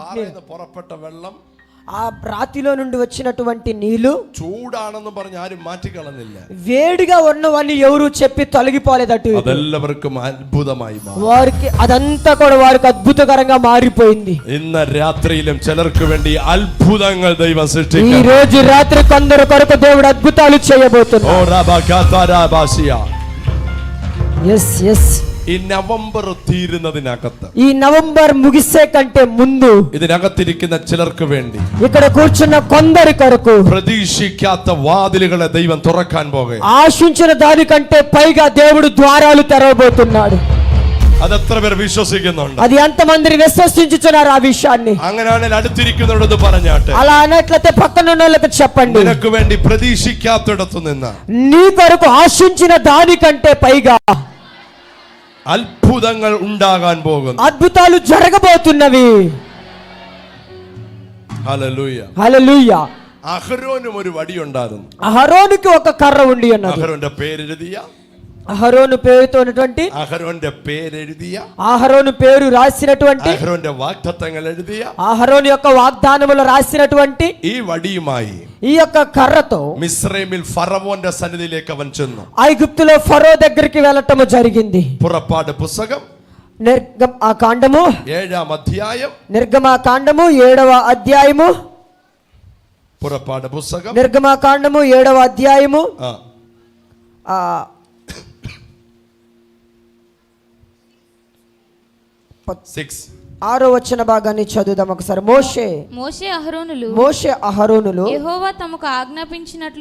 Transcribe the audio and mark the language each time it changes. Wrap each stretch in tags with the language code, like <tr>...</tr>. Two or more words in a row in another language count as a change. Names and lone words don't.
<ml>പുറപ്പെട്ട വെള്ളം,</ml> <te>ఆ రాతిలో నుండి వచ్చినటువంటి నీళ్లు</te> <ml>ചൂടാണെന്ന് പറഞ്ഞ് ആരും മാറ്റിക്കളഞ്ഞില്ല.</ml> <te>వేడిగా ఉన్నవన్నీ ఎవరు చెప్పి తొలగిపోలేదట.</te> <ml>അതെല്ലാവർക്കും അത്ഭുതമായി മാറി.</ml> <te>వారికి అదంతా కూడా వారికి అద్భుతకరంగా మారిపోయింది.</te> <ml>ഇന്ന് രാത്രിയിലും ചിലർക്ക് വേണ്ടി അത്ഭുതങ്ങൾ ദൈവം സൃഷ്ടിക്കും.</ml> <te>ఈ రోజు రాత్రి కొందరు కొరకు దేవుడు అద్భుతాలు చేయబోతున్నాడు. ഓ റബകതരബാസിയ.</te> <en>yes yes.</en> <ml>ഈ നവംബർ തീരുന്നതിനകത്ത്,</ml> <te>ఈ నవంబర్ ముగిసే కంటే ముందు</te> <ml>ഇതിനകത്തിരിക്കുന്ന ചിലർക്ക് വേണ്ടി</ml> <te>ఇక్కడ కూర్చున్న కొందరి కొరకు</te> <ml>പ്രതീക്ഷിക്കാത്ത വാതിലുകളെ ദൈവം തുറക്കാൻ പോകുക.</ml> <te>ఆశించిన దానికంటే పైగా దేవుడు ద్వారాలు తెరవబోతున్నాడు.</te> <ml>അതെത്ര പേർ വിശ്വസിക്കുന്നുണ്ട്?</ml> <te>అది ఎంతమంది విశ్వసించుచున్నారు ఆ విషయాన్ని?</te> <ml>അങ്ങനെയാണെങ്കിൽ അടുത്തിരിക്കുന്നവരോട് പറഞ്ഞാട്ടെ,</ml> <te>అలా అన్నట్లయితే పక్కన ఉన్న వాళ్ళకి చెప్పండి,</te> <ml>നിനക്ക് വേണ്ടി പ്രതീക്ഷിക്കാത്തിടത്തു നിന്ന്</ml> <te>నీ కొరకు ఆశించిన దానికంటే పైగా</te> <ml>അത്ഭുതങ്ങൾ ഉണ്ടാകാൻ പോകുന്നു.</ml> <te>అద్భుతాలు జరగబోతున్నవి.</te> <ml>ഹല്ലേലൂയ.</ml> <te>హల్లెలూయా.</te> <ml>അഹരോനും ഒരു വടി ഉണ്ടായിരുന്നു.</ml> <te>అహరోనుకి ఒక కర్ర ఉండి ఉన్నది.</te> <ml>അഹരോന്റെ പേരെഴുതിയ,</ml> <te>అహరోను పేరుతో ఉన్నటువంటి,</te> <ml>അഹരോന്റെ പേരെഴുതിയ,</ml> <te>అహరోను పేరు రాసినటువంటి,</te> <ml>അഹരോന്റെ വാഗ്ദത്തങ്ങൾ എഴുതിയ</ml> <te>అహరోను యొక్క వాగ్దానములు రాసినటువంటి</te> <ml>ഈ വടിയുമായി</ml> <te>ఈ యొక్క కర్రతో</te> <ml>മിസ്രൈമിൽ ഫറവോന്റെ സന്നിധിയിലേക്ക് അവൻ ചെന്നു.</ml> <te>ఐగుప్తులో ఫరో దగ్గరికి వెళ్ళటము జరిగింది.</te> <ml>പുറപ്പാട് പുസ്തകം</ml> <te>నిర్గమాకాండము</te> <ml>7-ാം അധ്യായം.</ml> <te>నిర్గమాకాండము 7వ అధ్యాయము.</te> <ml>പുറപ്പാട് പുസ്തകം</ml> <te>నిర్గమాకాండము 7వ అధ్యాయము 6వ వచన భాగాన్ని చదువుదాం ఒకసారి. మోషే అహరోనులు యెహోవా తమకు ఆజ్ఞాపించినట్లు</te>